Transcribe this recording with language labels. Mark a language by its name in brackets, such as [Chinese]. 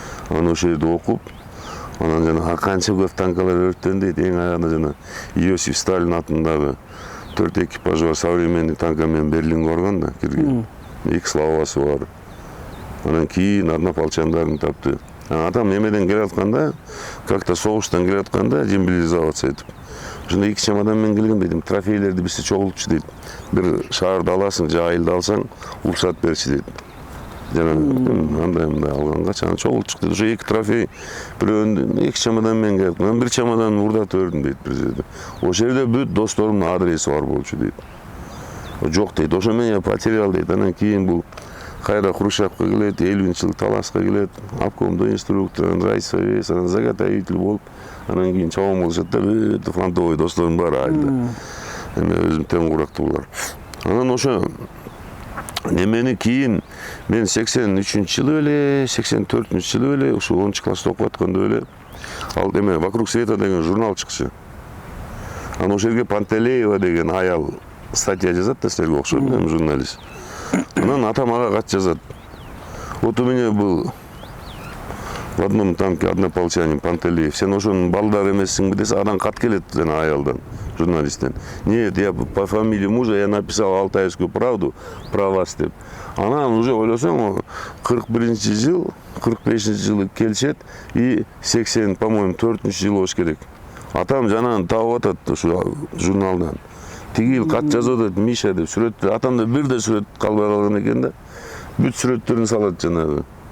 [Kyrgyz] Анан ошол жерде окуп, анан жана канча көп танкалар өрттөн дейт, эң аягында жана Иосиф Сталин атындагы 4 экипажы бар, современный танка менен Берлинге барган да, кирген. 2 славасы бар. Анан кийин однополчандарын тапты. Атам немеден келе атканда, как-то согуштан келе атканда, демобилизация этип. Ошондо 2 чемодан менен келген дейт, трофейлерди бизде чогултчу дейт. Бир шаарды аласың, же айылды алсаң, уруксат берчи дейт. Жана андай алганга чана чогултчук дейт. Ошо 2 трофей, бирөөнү 2 чемодан менен келип, мен 1 чемодан урдатып бердим дейт бир жерде. Ошол жерде бүт досторумдун адреси бар болчу дейт. Жок дейт, ошо менен потерял дейт. Анан кийин бул кайра Хрущевка келет, 50-жылдык талашка келет, обкомдо инструктор, райсовет, анан заготовитель болуп, анан кийин чабан болушат да, бүт фронтовой досторум бар айылда. Эми өзүм тең курактуу булар. Анан ошо немени кийин мен 83-жылы эле, 84-жылы эле, ушу 10-класста окуп атканда эле, ал эме «Вокруг света» деген журнал чыкчу. Анан ошол жерге Пантелеева деген аял статья жазат да, силерге окшойт, журналист. Анан атам ага кат жазат. [Russian] Вот у меня был в одном танке однополчанин Пантелеев. [Kyrgyz] Сен ошонун балдары эмессиңби десе, адан кат келет жана аялдан, журналисттен. [Russian] Нет, я по фамилии мужа я написал Алтайскую правду про вас деп. [Kyrgyz] Анан уже ойлосоң, 41-жыл, 45-жылы келишет и 80, по-моему, 4-жылы болуш керек. Атам жанагын таап атат ошо журналдан. Тигил кат жазат, Миша деп сүрөттөр. Атамда бир да сүрөт калбай калган экен да. Бүт сүрөттөрүн салат жанагы.